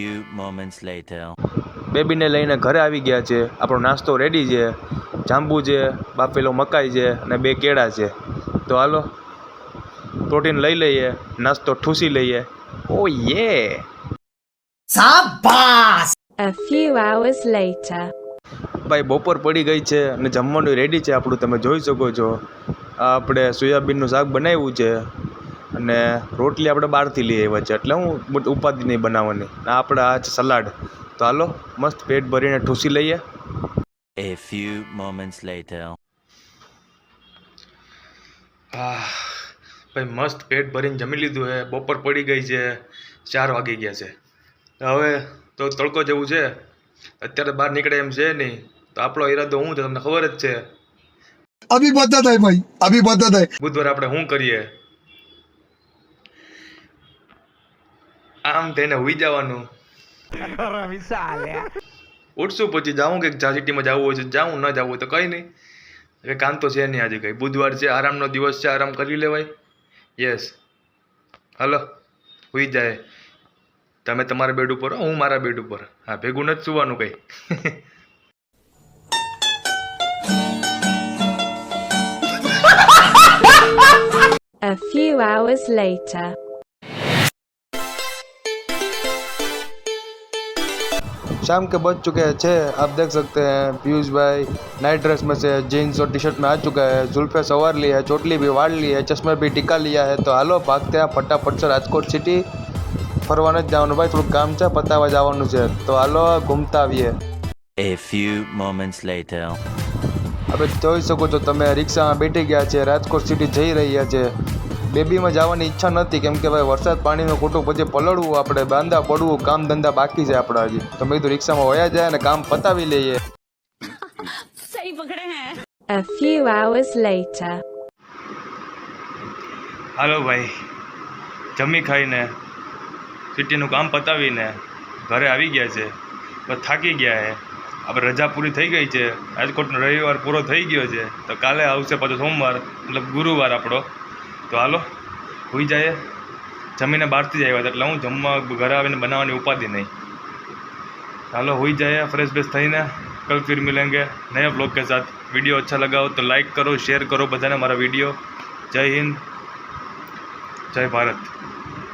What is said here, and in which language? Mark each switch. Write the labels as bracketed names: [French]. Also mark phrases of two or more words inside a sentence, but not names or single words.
[English] moments later. [Gujarati] બેબીને લઈને ઘરે આવી ગયા છે. આપણો નાસ્તો રેડી છે. જાંબુ છે, બાફેલો મકાઈ છે અને 2 કેળા છે. તો હાલો પ્રોટીન લઈ લઈએ, નાસ્તો ઠૂસી લઈએ. ઓ યે. [English] A few hours later. [Gujarati] ભાઈ બપોર પડી ગઈ છે અને જમવાનું રેડી છે આપણું, તમે જોઈ શકો છો. આ આપણે સોયાબીનનું શાક બનાવ્યું છે અને રોટલી આપણે બહારથી લઈ આવ્યા છે, એટલે હું ઉપાધિ નહીં બનાવવાની. આ આપણે આ છે સલાડ. તો હાલો મસ્ત પેટ ભરીને ઠૂસી લઈએ. [English] A few moments later. [Gujarati] ભાઈ મસ્ત પેટ ભરીને જમી લીધું છે. બપોર પડી ગઈ છે, 4 વાગી ગયા છે. હવે તો તડકો જેવું છે, અત્યારે બહાર નીકળે એમ છે નહીં. તો આપણો ઈરાદો શું છે તમને ખબર જ છે. [Hindi] अभी बता दे भाई, अभी बता दे. [Gujarati] બુધવારે આપણે શું કરીએ? આમ થઈને હુઈ જવાનું. ઉઠશું પછી જાઉં કે સિટીમાં જવું હોય છે જાઉં, ન જવું હોય તો કંઈ નહીં. હવે કામ તો છે નહીં આજે કંઈ. બુધવાર છે, આરામનો દિવસ છે, આરામ કરી લેવાય. યસ, હાલો હુઈ જાય. તમે તમારા બેડ ઉપર, હું મારા બેડ ઉપર. હા, ભેગું નથી સુવાનું કંઈ. [English] A few hours later. [Hindi] शाम के बज चुके हैं 6. आप देख सकते हैं पीयूष भाई नाइट ड्रेस में से जीन्स और टी शर्ट में आ चुका है. जुल्फे सवार ली है, चोटली भी वाड़ ली है, चश्मे भी टीका लिया है. तो हालो भागते हैं फटाफट से રાજકોટ સિટી. [Gujarati] ફરવા નથી જવાનું ભાઈ, થોડુંક કામ છે, પતાવવા જવાનું છે. તો હાલો ઘૂમતા આવીએ. A few moments later. હવે જોઈ શકો છો તમે, રિક્ષામાં બેઠી ગયા છે, રાજકોટ સિટી જઈ રહ્યા છે. બેબીમાં જવાની ઈચ્છા નથી કેમ કે ભાઈ વરસાદ પાણીનું ખોટું પછી પલળવું, આપણે બાંધા પડવું, કામ ધંધા બાકી છે આપણા હજી. તો મેં કીધું રિક્ષામાં વયા જાય અને કામ પતાવી લઈએ. [Hindi] सही पकड़े हैं. [English] A few hours later. [Gujarati] હાલો ભાઈ, જમી ખાઈને સિટીનું કામ પતાવીને ઘરે આવી ગયા છે. બસ થાકી ગયા છે. આપણે રજા પૂરી થઈ ગઈ છે. રાજકોટનો રવિવાર પૂરો થઈ ગયો છે. તો કાલે આવશે પાછો સોમવાર, મતલબ ગુરુવાર આપણો. તો હાલો હોઈ જાય. જમીને બહારથી જ આવ્યા હતા એટલે હું જમવા ઘરે આવીને બનાવવાની ઉપાધિ નહીં. હાલો હોઈ જાય फ्रेश बेस થઈને. [Hindi] कल फिर मिलेंगे नए ब्लॉग के साथ. वीडियो अच्छा लगा हो तो लाइक करो, शेयर करो बधाने हमारा वीडियो. जय हिंद, जय भारत.